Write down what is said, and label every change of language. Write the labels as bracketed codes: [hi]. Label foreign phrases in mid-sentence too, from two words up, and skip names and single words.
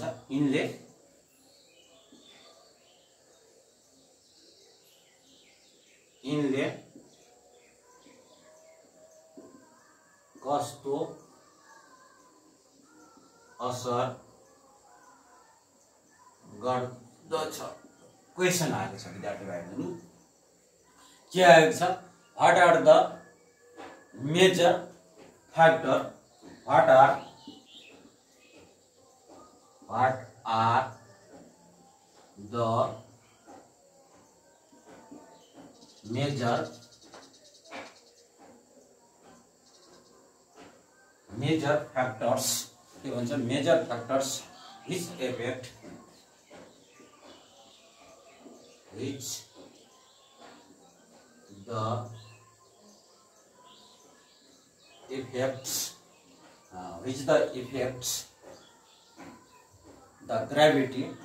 [ne] यिनले कस्तो असर गर्दछ? क्वेसन आएको छ विद्यार्थी भाइहरू। के आएको छ? [en] what are the major factor? what are the major factors? [ne] के भन्छ? [en] major factors which affect the gravity